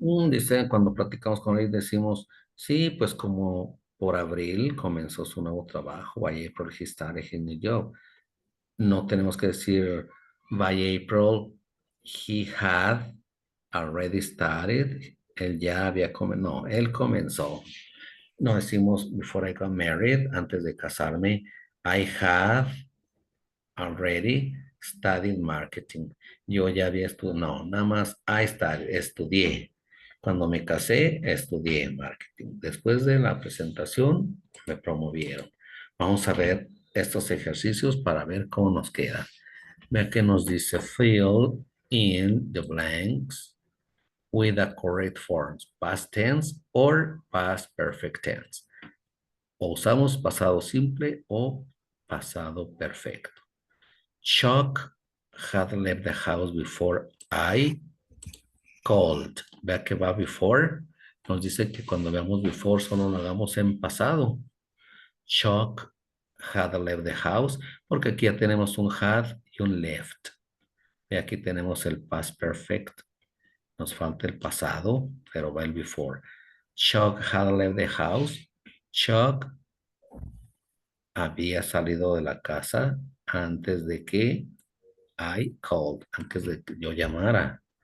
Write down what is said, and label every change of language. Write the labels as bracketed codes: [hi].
[es] Dice, cuando platicamos con él, decimos, sí, pues como por abril comenzó su nuevo trabajo, [en] by April he started his new job. [es] No tenemos que decir, [en] by April he had already started, [es] él ya había comenzado, no, él comenzó. No decimos, [en] before I got married, [es] antes de casarme, [en] I have already studied marketing. [es] Yo ya había estudiado, no, nada más estudié. Cuando me casé, estudié marketing. Después de la presentación, me promovieron. Vamos a ver estos ejercicios para ver cómo nos queda. Vea que nos dice [en] fill in the blanks with the correct forms, past tense or past perfect tense. [es] O usamos pasado simple o pasado perfecto. [en] Chuck had left the house before I called. [es] Vea que va before. Nos dice que cuando veamos before solo lo hagamos en pasado. [en] Chuck had left the house. [es] Porque aquí ya tenemos un had y un left. Y aquí tenemos el past perfect. Nos falta el pasado, pero va el before. [en] Chuck had left the house. [es] Chuck había salido de la casa antes de que [en] I called, [es] antes de que yo llamara.